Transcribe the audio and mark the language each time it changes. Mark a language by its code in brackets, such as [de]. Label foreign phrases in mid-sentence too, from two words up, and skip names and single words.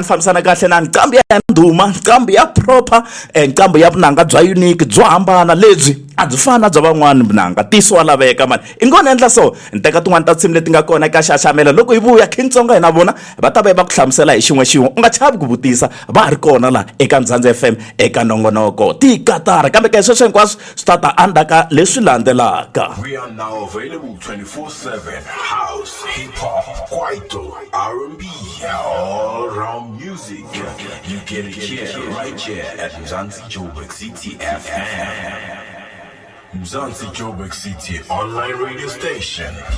[ts] fambisana kahle na nqambi ya ndhuma nqambi ya proper nqambi ya vunanga bya unique byo hambana lebyi a byi fani na bya van'wani vunanga tiso wa laveka mani i ngona endla so ni teka tin'wani ta nsimu leti nga kona eka xaxamela loko hi vuya King Tsonga hi na vona va ta va va ku hlamusela hi xin'we u nga chavi ku vutisa va ha ri kona laha eka Mzansi FM eka nongonoko tikatara kambe ka sweswo hinkwaswo swi ta ta andaka leswi landzelaka. [en] We are now available 24/7. House, hip hop, kwaito, R&B, all around music. You get it here, right here at Mzansi Joburg City FM. Mzansi Joburg City online radio station.